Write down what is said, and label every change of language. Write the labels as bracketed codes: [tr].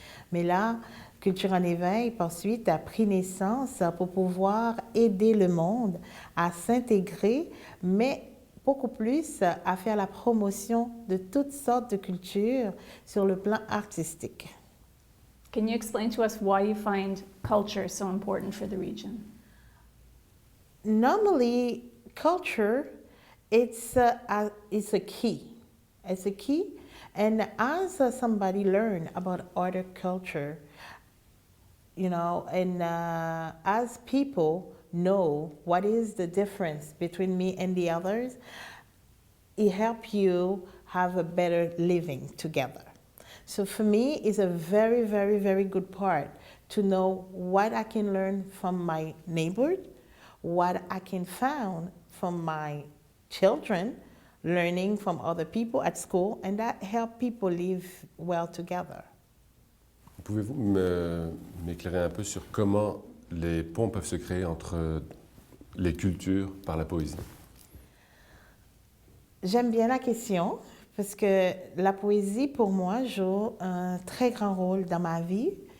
[fr] Mais là, Culture en éveil, par suite, a pris naissance pour pouvoir aider le monde à s'intégrer, mais beaucoup plus à faire la promotion de toutes sortes de cultures sur le plan artistique. [en] Can you explain to us why you find culture so important for the region? Normally, culture, it's a key. It's a key, and as somebody learn about other culture, you know, and as people know what is the difference between me and the others, it helps you have a better living together. So for me, it's a very, very, very good part to know what I can learn from my neighborhood, what I can find from my children, learning from other people at school, and that help people live well together. [fr] Pouvez-vous m'éclairer un peu sur comment les ponts peuvent se créer entre les cultures par la poésie? J'aime bien la question parce que la poésie, pour moi, joue un très grand rôle dans ma vie.